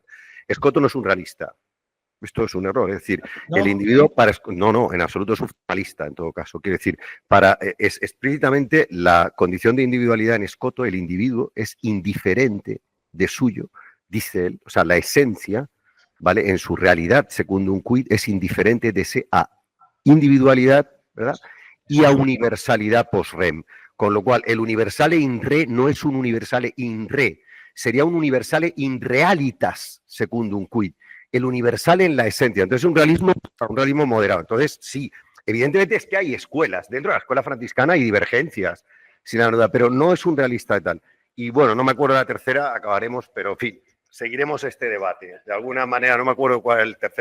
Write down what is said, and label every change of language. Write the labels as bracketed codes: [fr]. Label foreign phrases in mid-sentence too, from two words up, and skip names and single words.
[es] Escoto no es un realista. Esto es un error, es decir, ¿No? el individuo para... No, en absoluto es un formalista en todo caso. Quiere decir, es explícitamente la condición de individualidad en Escoto, el individuo es indiferente de suyo, dice él, o sea, la esencia, ¿vale? En su realidad, [la] secundum quid, [es] es indiferente de ese a individualidad, ¿verdad? Y a universalidad [la] post rem. [es] Con lo cual, el [la] universale in re [es] no es un [la] universale in re, [es] sería un [la] universale in realitas secundum quid. [es] El universal en la esencia. Entonces, un realismo moderado. Entonces, sí, evidentemente es que hay escuelas. Dentro de la escuela franciscana hay divergencias, sin la duda, pero no es un realista de tal. Y bueno, no me acuerdo de la tercera, acabaremos, pero en fin, seguiremos este debate. De alguna manera, no me acuerdo cuál es el tercer.